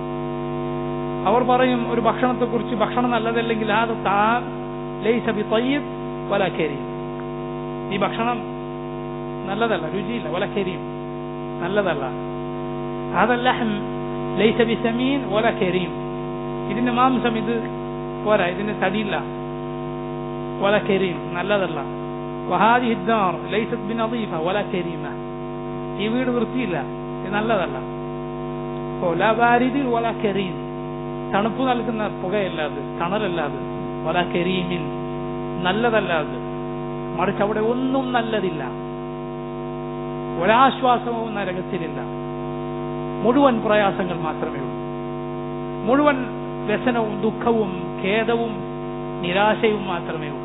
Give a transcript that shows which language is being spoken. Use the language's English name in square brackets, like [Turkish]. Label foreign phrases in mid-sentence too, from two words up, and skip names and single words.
[Malayalam] അവർ പറയും ഒരു ഭക്ഷണത്തെക്കുറിച്ച്, ഭക്ഷണം നല്ലതല്ലെങ്കിൽ [Arabic] هذا طعام ليس بطيب ولا كريم, [Malayalam] ഈ ഭക്ഷണം നല്ലതല്ല, രുചിയില്ല, [Arabic] ولا كريم, [Malayalam] നല്ലതല്ല. [Arabic] هذا لحم ليس بسمين ولا كريم, [Malayalam] ഇതിന്റെ മാംസം ഇത് പോരാ, ഇതിന് തടിയില്ല, [Arabic] ولا كريم, [Malayalam] നല്ലതല്ല. [Arabic] വഹാദിഹി الدار ليست بنظيفة ولا كريمة, [Malayalam] ഈ വീട് വൃത്തിയില്ല, ഇത് നല്ലതല്ല. [Arabic] لا بارد ولا كريم, [Malayalam] തണുപ്പ് നൽകുന്ന പുകയല്ലാതെ, തണലല്ലാതെ, [Arabic] ولا كريم, [Malayalam] നല്ലതല്ലാതെ. മറിച്ച് അവിടെ ഒന്നും നല്ലതില്ല, ഒരാശ്വാസവും നരകത്തിലില്ല, മുഴുവൻ പ്രയാസങ്ങൾ മാത്രമേ ഉള്ളൂ, മുഴുവൻ വ്യസനവും ദുഃഖവും ഖേദവും നിരാശയും മാത്രമേ ഉള്ളൂ.